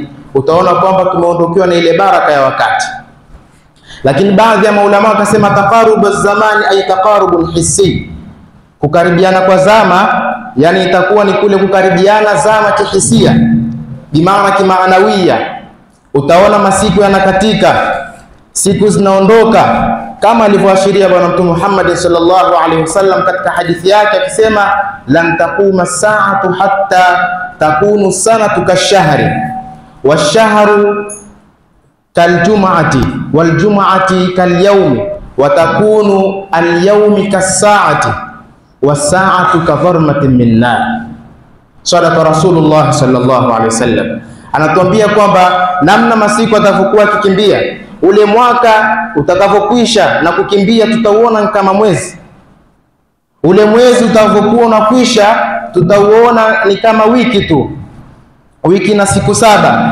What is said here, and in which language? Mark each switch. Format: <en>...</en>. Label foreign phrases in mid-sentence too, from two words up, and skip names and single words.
<sw>Utaona kwamba tumeondokewa na ile baraka ya wakati. Lakini baadhi ya maulama wakasema</sw> <ar>تقارب الزمان أي تقارب الحسي,</ar> <sw>kukaribiana kwa zama, yani itakuwa ni kule kukaribiana zama kihisia, bimaana kimaanawia. Utaona masiku yanakatika, siku zinaondoka, kama alivyoashiria Bwana Mtume Muhammad</sw> <ar>صلى الله عليه وسلم</ar> <sw>katika hadithi yake akisema,</sw> <ar>لن تقوم الساعة حتى تكون السنة كالشهر والشهر كالجمعة والجمعة كاليوم وتكون اليوم كالساعة والساعة كالضرمة من النار. صدق رسول الله صلى الله عليه وسلم</ar> <sw>anatuambia kwamba namna masiku atakapokuwa kikimbia, ule mwaka utakapokwisha na kukimbia, tutauona kama mwezi. Ule mwezi utakapokuwa unakwisha, tutauona ni kama wiki tu, wiki na siku 7.</sw>